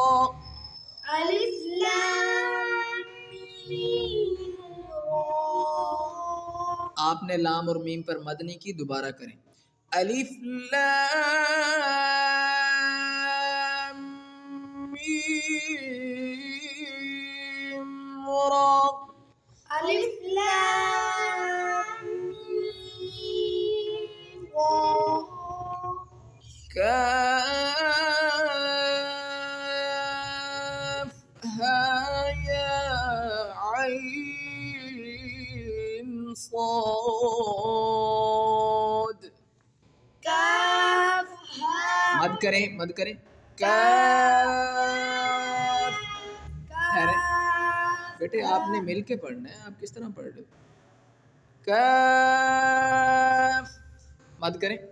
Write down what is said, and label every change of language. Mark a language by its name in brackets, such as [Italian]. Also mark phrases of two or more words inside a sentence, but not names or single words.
[Arabic] الف لام میم را [Urdu] آپ نے لام اور میم پر مد نہیں کی، دوبارہ کریں، [Arabic] الف لام میم را الف لام میم را کاف ها یا عین صاد کاف ہا [Urdu] مد کریں، مد کریں، کاف ٹھہریں بیٹے، آپ نے مل کے پڑھنا ہے، آپ کس طرح پڑھ رہے ہو، کاف مد کریں،